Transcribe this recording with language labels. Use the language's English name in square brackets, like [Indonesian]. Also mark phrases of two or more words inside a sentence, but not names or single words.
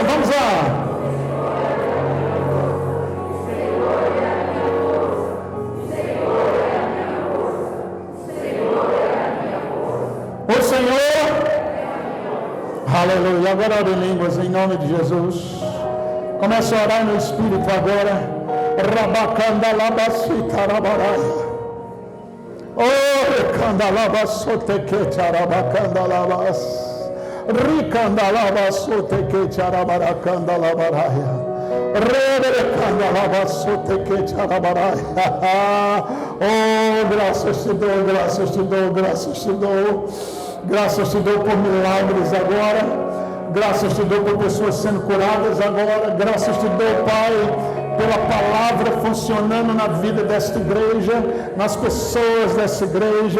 [Portuguese] Vamos lá. O Senhor, aleluia. Agora ore em línguas em nome de Jesus. Comece a orar no Espírito agora. Rabacanda labasita rabaraia. Oh, candalabasoteque arabacanda labas. Ricandalabasoteque arabaracanda labaraia. Oh, graças te dou, graças te dou, graças te dou. Graças te dou por milagres agora. Graças te dou por pessoas sendo curadas agora. Graças te dou, Pai, pela palavra funcionando na vida desta igreja, nas pessoas desta igreja.